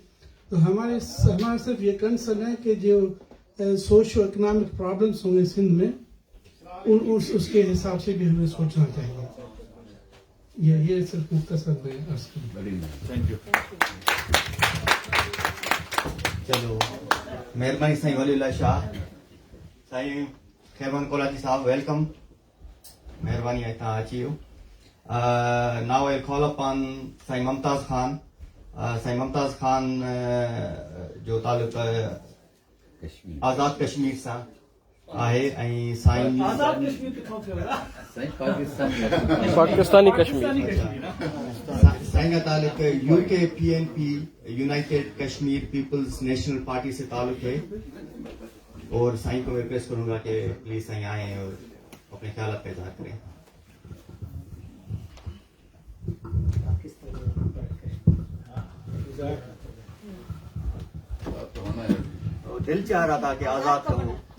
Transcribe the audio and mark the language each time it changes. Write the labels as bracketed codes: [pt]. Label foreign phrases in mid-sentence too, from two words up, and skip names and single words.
[hi] तो हमारा सिर्फ ये कंसर्न है कि जो [en] socio economic problems [hi] होंगे सिंध में, उसके हिसाब से भी हमें सोचना चाहिए. ये सिर्फ मुख्तसर में अर्ज करूं. [en] thank you. [hi] चलो, मेहरबानी साईं वलीउल्लाह शाह. साईं खैमान कोलाची साहब, वेलकम. [sd] मेहरबानी है तव्हां अची वियो. [en] Now I'll call upon साईं मुमताज़ खान. [sd] साईं मुमताज़ खान जो तालुक आज़ाद कश्मीर सां आहे ऐं साईं पाकिस्तानी कश्मीर. [hi] साईं का ताल्लुक यूके PNP यूनाइटेड कश्मीर पीपल्स नेशनल पार्टी से ताल्लुक है. और साईं को मैं रिक्वेस्ट करूंगा कि प्लीज साईं आए और अपने ख्यालात का इज़हार करें. दिल चाह रहा था कि आजाद कहूँ.